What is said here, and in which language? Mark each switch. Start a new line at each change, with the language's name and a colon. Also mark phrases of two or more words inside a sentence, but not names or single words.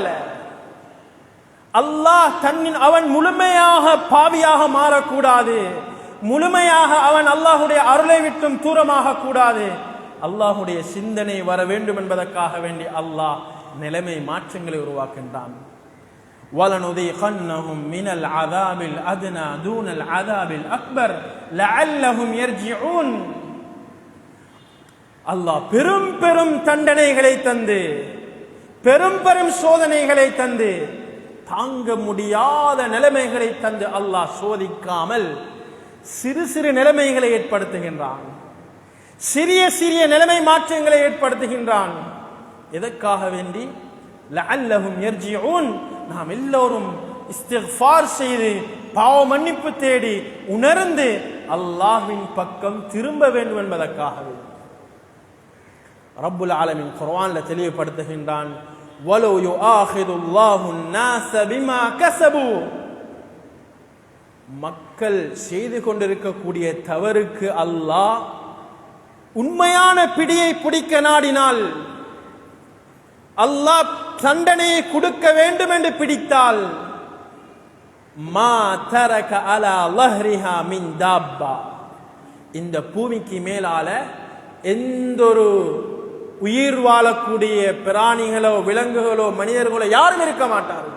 Tamil: அல்லாஹ் அவன் முழுமையாக பாவியாக மாறக்கூடாது, முழுமையாக அவன் அல்லாஹுடைய அருளை விட்டும் தூரமாக கூடாது. அல்லாஹுடைய சிந்தனை வர வேண்டும் என்பதற்காக வேண்டி அல்லாஹ் நிலைமை மாற்றங்களை உருவாக்கின்றான்.
Arabic: وَلَنُذِيقَنَّهُمْ مِنَ الْعَذَابِ الْأَدْنَى دُونَ الْعَذَابِ الْأَكْبَرِ لَعَلَّهُمْ يَرْجِعُونَ.
Tamil: அல்லாஹ் பெரும் பெரும் தண்டனைகளை தந்து, பெரும் பெரும் சோதனைகளை தந்து, தாங்க முடியாத நிலைமைகளை தந்து அல்லாஹ் சோதிக்காமல் சிறு சிறு நிலைமைகளை ஏற்படுத்துகின்றான், சிறிய சிறிய நிலைமை மாற்றங்களை ஏற்படுத்துகின்றான். எதற்காக வேண்டி?
Arabic: لعلهم يرجعون.
Tamil: நாம் எல்லோரும் இஸ்திக்ஃபார் செய்து பாவ மன்னிப்பு தேடி உணர்ந்து அல்லாஹ்வின் பக்கம் திரும்ப வேண்டும் என்பதற்காகவே.
Arabic: رب العالمين
Tamil: குர்ஆன்ல தெளிவுபடுத்துகின்றான்,
Arabic: ولو يؤاخذ الله الناس بما كسبوا.
Tamil: மக்கள் செய்து கொண்டிருக்கக்கூடிய தவறுக்கு அல்லாஹ் உண்மையான பிடியை பிடிக்க நாடினால், அல்லாஹ் தண்டனையை கொடுக்க வேண்டும் என்று பிடித்தால்,
Arabic: ما ترك على ظهرها من دابة,
Tamil: இந்த பூமிக்கு மேலால எந்த ஒரு உயிர் வாழக்கூடிய பிராணிகளோ விலங்குகளோ மனிதர்களோ யாரும் இருக்க மாட்டார்கள்.